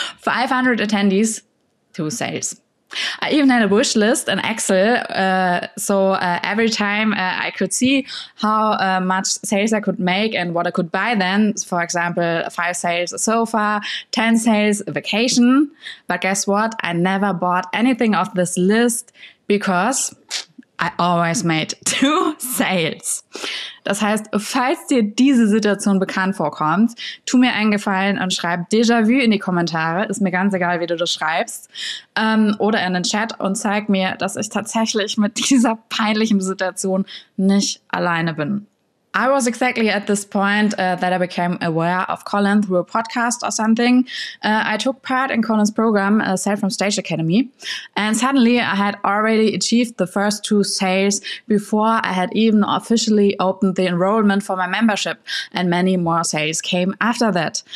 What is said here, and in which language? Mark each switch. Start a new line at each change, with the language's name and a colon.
English: 500 attendees, 2 sales. I even had a wish list in Excel, so every time I could see how much sales I could make and what I could buy then. For example, 5 sales a sofa, 10 sales a vacation. But guess what? I never bought anything off this list because I always made 2 sales.
German: Das heißt, falls dir diese Situation bekannt vorkommt, tu mir einen Gefallen und schreib Déjà-vu in die Kommentare. Ist mir ganz egal, wie du das schreibst. Oder in den Chat und zeig mir, dass ich tatsächlich mit dieser peinlichen Situation nicht alleine bin.
English: I was exactly at this point that I became aware of Colin through a podcast or something. I took part in Colin's program, Sale from Stage Academy, and suddenly I had already achieved the first 2 sales before I had even officially opened the enrollment for my membership, and many more sales came after that.